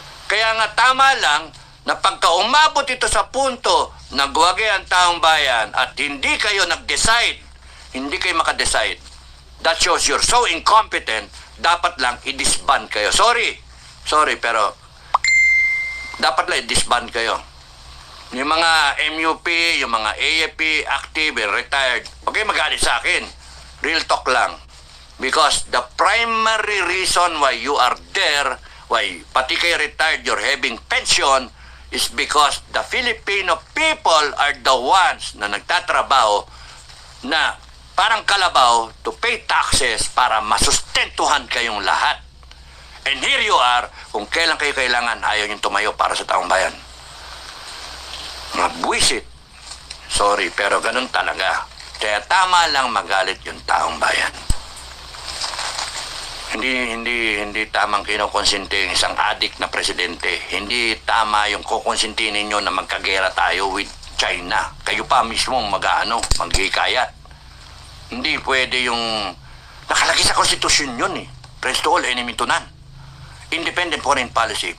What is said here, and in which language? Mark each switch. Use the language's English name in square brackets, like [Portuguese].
[Filipino] Kaya nga tama lang na pagka umabot ito sa punto na guwagi ang taong bayan at hindi kayo nag-decide, hindi kayo makadecide, [English] that shows you're so incompetent, [Filipino] dapat lang i-disband kayo. Sorry, pero dapat lang i-disband kayo. Yung mga MUP, yung mga AFP, active, retired, okay, magalit sa akin. Real talk lang. [English] Because the primary reason why you are there, why pati kayo retired, you're having pension, is because the Filipino people are the ones [Filipino] na nagtatrabaho na parang kalabaw to pay taxes para masustentuhan kayong lahat. [English] And here you are, [Filipino] kung kailan kayo kailangan, ayaw niyong tumayo para sa taong bayan. Mga buwisit. Sorry, pero ganun talaga. Kaya tama lang magalit yung taong bayan. Hindi tamang kinukonsente yung isang adik na presidente. Hindi tama yung kukonsinti ninyo na magkagera tayo with China. Kayo pa mismo maghihikayat. Hindi pwede yung nakalagay sa konstitusyon yun eh. [English] Friends to all, enemy to none. Independent foreign policy.